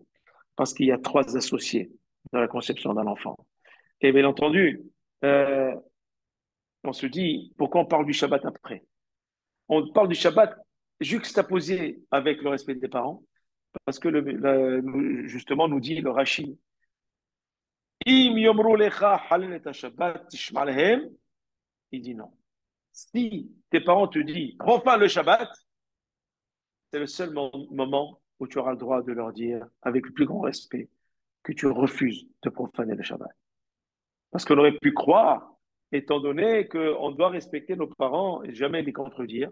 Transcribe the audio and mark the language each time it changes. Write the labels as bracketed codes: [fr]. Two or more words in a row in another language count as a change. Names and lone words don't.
[fr] Parce qu'il y a trois associés dans la conception d'un enfant. Et bien entendu, euh, on se dit, pourquoi on parle du Shabbat après? On parle du Shabbat juxtaposé avec le respect des parents, parce que justement, nous dit le Rashi, [he] אם יאמרו לך חלל את שבת תשמע להם. [fr] Il dit non. Si tes parents te disent, refais le Shabbat, c'est le seul moment où tu auras le droit de leur dire, avec le plus grand respect, que tu refuses de profaner le Shabbat. Parce qu'on aurait pu croire, étant donné qu'on doit respecter nos parents et jamais les contredire.